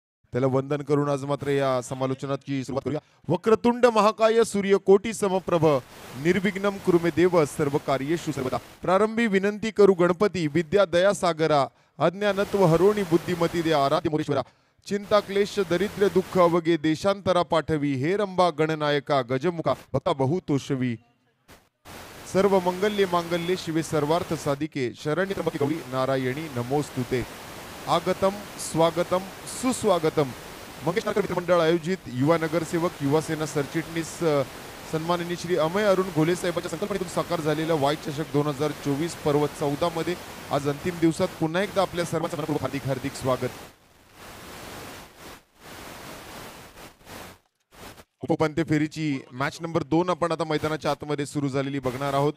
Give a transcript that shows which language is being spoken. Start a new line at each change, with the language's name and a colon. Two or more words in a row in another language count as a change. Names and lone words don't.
Marathi: त्याला वंदन करून आज मात्र या समालोचनाची सुरुवात करूया.
Sanskrit: वक्रतुंड महाकाय सूर्यकोटी समप्रभ निर्विघ्नं कुरु मे देव सर्व कार्येषु सर्वदा.
Marathi: प्रारंभी विनंती करू गणपती विद्या दया सागरा अज्ञानत्व हरोणी बुद्धिमती दे आराध्य मोरेश्वरा. चिंता क्लेश दरिद्र दुःख अवगे देशांतरा पाठवी हे रंबा गणनायका गजमुखा भक्ता बहुतोषवी.
Sanskrit: सर्व मंगल्ये मांगल्ये शिवे सर्वार्थ साधिके शरण्य त्र्यंबके गौरी नारायणी नमोस्तुते. आगतम स्वागतम सुस्वागतम.
Marathi: मंगेश नागकर मित्रमंडळ आयोजित युवा नगरसेवक युवा सेना सरचिटणीस सन्माननीय श्री अमय अरुण घोले साहेबांच्या संकल्पनेतून साकार झालेला वाय चषक 2024 पर्व 14 मध्ये आज अंतिम दिवसात पुन्हा एकदा आपल्या सर्वांचं मनपूर्वक हार्दिक हार्दिक स्वागत. उपउपांत्य फेरीची
English: match number
Marathi: 2 आपण आता मैदानाच्या आतमध्ये सुरू झालेली बघणार आहोत.